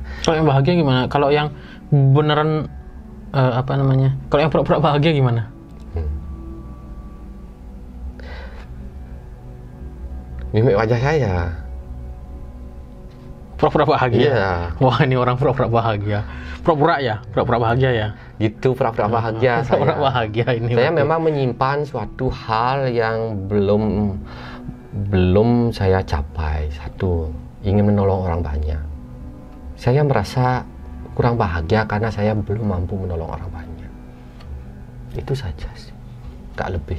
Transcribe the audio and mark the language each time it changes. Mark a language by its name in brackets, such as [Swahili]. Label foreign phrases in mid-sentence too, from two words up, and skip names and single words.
[Indonesian] kalau yang bahagia gimana? Kalau yang beneran Kalau yang pura-pura bahagia gimana? Mimik wajah saya pura-pura bahagia. Iya. Wah, ini orang pura-pura bahagia. Pura-pura bahagia ya. Gitu, pura-pura bahagia. Pura-pura bahagia ini. Saya memang menyimpan suatu hal yang belum saya capai. Satu, ingin menolong orang banyak. Saya merasa kurang bahagia karena saya belum mampu menolong orang banyak. Itu saja sih, gak lebih.